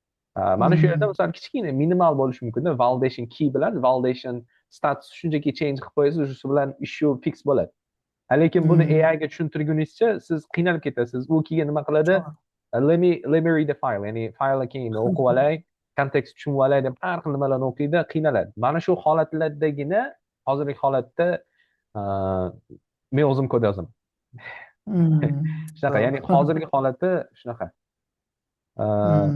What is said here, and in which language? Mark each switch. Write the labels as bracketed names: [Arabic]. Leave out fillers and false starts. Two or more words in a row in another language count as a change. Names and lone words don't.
[Uzbek] Mana shu yerda Hmm. misol kichkina minimal bo'lishi mumkin [English] validation key [Uzbek] bilan [English] validation status [Uzbek] shunchaki change qilib qo'yasiz shu bilan [English] issue fix [Uzbek] bo'ladi. Lekin buni Hmm. AI ga tushuntirgunizcha siz qiynalib ketasiz. U keyin nima qiladi? [English] Sure. Let me read the file. [Uzbek] Ya'ni faylni keyin o'qib olay, kontekst tushunib olay deb har xil nimalarni o'qiydi, qiynaladi. Mana shu holatlardagina hozirgi holatda uh, men o'zim kod yozaman. Hmm. Shunaqa, Zo'r. ya'ni hozirgi holati shunaqa. Uh,